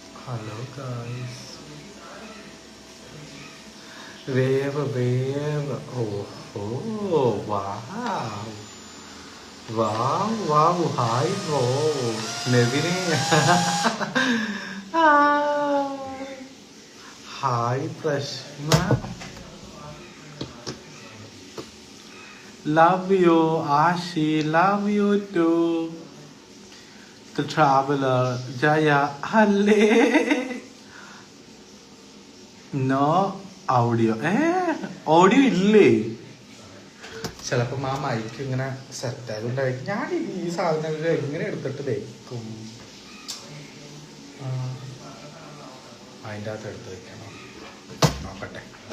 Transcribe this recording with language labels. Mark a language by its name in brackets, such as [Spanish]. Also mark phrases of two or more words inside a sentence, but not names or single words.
[English] Hello guys. Wave. Oh, wow. Wow. Hi, bro. Nevine. Hi, Prashna. Love you, Ashi. Love you too. The traveler. Jaya. [Malayalam] Halle. [English] no audio audio [Malayalam] ഇല്ലേ? ചിലപ്പോ ആ മൈക്ക് ഇങ്ങനെ സെറ്റായി ഉണ്ടായിരിക്കും. ഞാൻ ഈ സാധനങ്ങൾ എങ്ങനെ എടുത്തിട്ട് വെക്കും? അതിൻ്റെ അകത്ത് എടുത്ത് വെക്കണം. നോക്കട്ടെ.